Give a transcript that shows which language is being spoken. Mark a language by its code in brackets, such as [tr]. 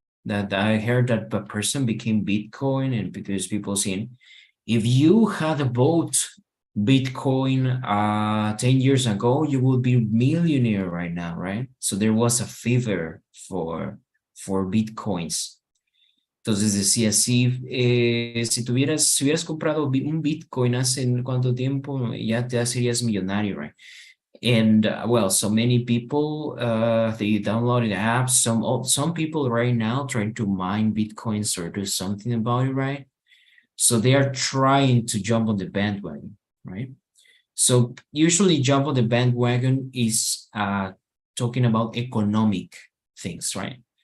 [en] That I heard that the person became Bitcoin, and because people saying, if you had bought Bitcoin 10 years ago, you would be millionaire right now, right? So there was a fever for Bitcoins. [es] Entonces decía, si hubieras comprado un Bitcoin hace cuánto tiempo, ya te serías millonario, right? [en] And well, so many people, they downloaded apps. Some people right now trying to mine Bitcoins or do something about it, right? So they are trying to jump on the bandwagon, right? So usually jump on the bandwagon is talking about economic things, right?